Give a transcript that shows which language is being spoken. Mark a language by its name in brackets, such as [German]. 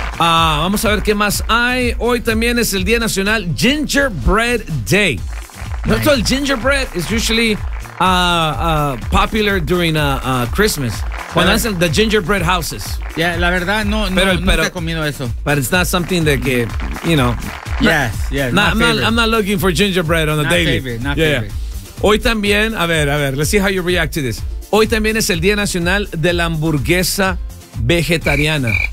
[Spanish] Vamos a ver qué más hay. Hoy también es el Día Nacional Gingerbread Day. [English] Nice. So, [Spanish] el gingerbread [English] is usually popular during Christmas. [Spanish] Cuando hacen [English] the gingerbread houses. [Spanish] Yeah, la verdad, no, nunca he comido eso. [English] But it's not something that, [Spanish] que, [English] you know. Yes, not favorite. I'm not looking for gingerbread on a daily. Not favorite. [Spanish] Hoy también, a ver, [English] let's see how you react to this. [Spanish] Hoy también es el Día Nacional de la Hamburguesa Vegetariana.